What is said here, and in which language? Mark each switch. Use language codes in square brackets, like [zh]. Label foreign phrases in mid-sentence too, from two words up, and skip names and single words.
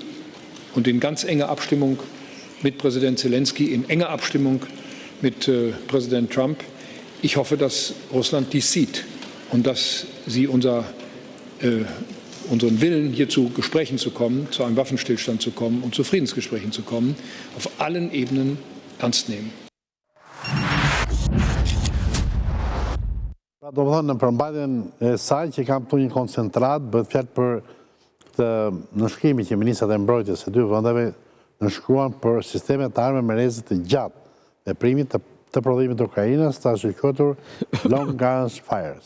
[de] Und in ganz enger Abstimmung mit Präsident Zelensky, in enger Abstimmung mit Präsident Trump. Ich hoffe, dass Russland dies sieht und dass sie unseren Willen, hier zu Gesprächen zu kommen, zu einem Waffenstillstand zu kommen und zu Friedensgesprächen zu kommen, auf allen Ebenen ernst nehmen. [sq] Do të thonë në përmbajtjen e saj që kam këtu një koncentrat, bëhet fjalë për të nënshkrimin që ministrat e mbrojtjes së dy vendeve nënshkruan për sistemet të armë me rrezë të gjatë, veprimit të prodhimit të Ukrainës, të quajtur Long Range Fires.